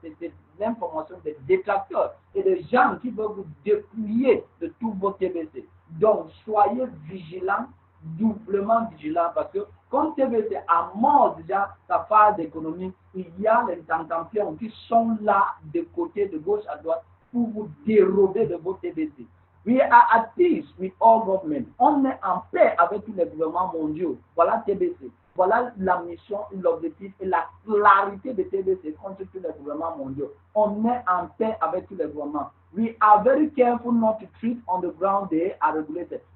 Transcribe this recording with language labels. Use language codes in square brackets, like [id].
[fr] C'est l'information des détracteurs et des gens qui veulent vous dépouiller de tout votre TBC. Donc, soyez vigilants, doublement vigilants parce que comme TBC a mort déjà sa phase d'économie, il y a les tentampions qui sont là de côté, de gauche à droite, pour vous dérober de votre TBC. [en] We are at peace with all governments. [fr] On est en paix avec tous les gouvernements mondiaux. Voilà TBC. Voilà la mission, l'objectif et la clarité de TBC contre tous les gouvernements mondiaux. On est en paix avec tous les gouvernements. [en] We are very careful not to treat on the ground they are regulated.